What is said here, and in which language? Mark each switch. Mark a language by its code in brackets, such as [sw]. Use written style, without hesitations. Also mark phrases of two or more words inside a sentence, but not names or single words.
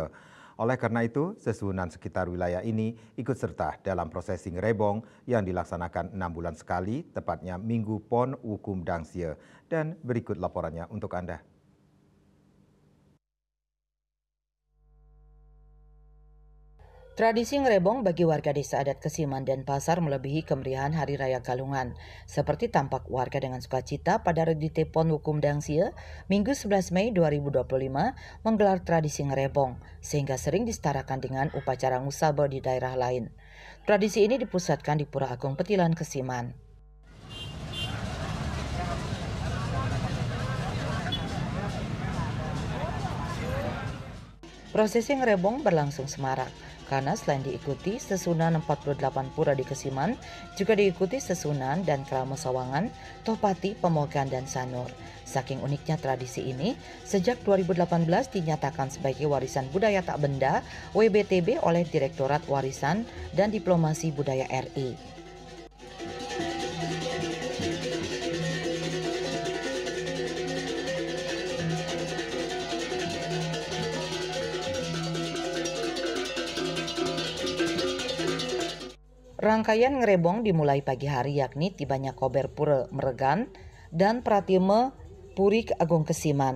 [id] Oleh karena itu, sesunan sekitar wilayah ini ikut serta dalam prosesi ngerebong yang dilaksanakan 6 bulan sekali, tepatnya Minggu Pon Wukum Dangsia. Dan berikut laporannya untuk Anda. Tradisi ngerebong bagi warga desa adat Kesiman dan Pasar melebihi kemeriahan Hari Raya Galungan. Seperti tampak warga dengan sukacita pada Redite Pon Wukum Dangsia, Minggu 11 Mei 2025 menggelar tradisi ngerebong, sehingga sering disetarakan dengan upacara ngusaba di daerah lain. Tradisi ini dipusatkan di Pura Agung Petilan Kesiman. Prosesi ngerebong berlangsung semarak karena selain diikuti sesunan 48 pura di Kesiman, juga diikuti sesunan dan krama Sawangan, Tohpati, Pemogan, dan Sanur. Saking uniknya tradisi ini, sejak 2018 dinyatakan sebagai warisan budaya tak benda WBTB oleh Direktorat Warisan dan Diplomasi Budaya RI. Rangkaian ngerebong dimulai pagi hari yakni tibanya Kober Pura Meregan dan Pratime Puri Agung Kesiman.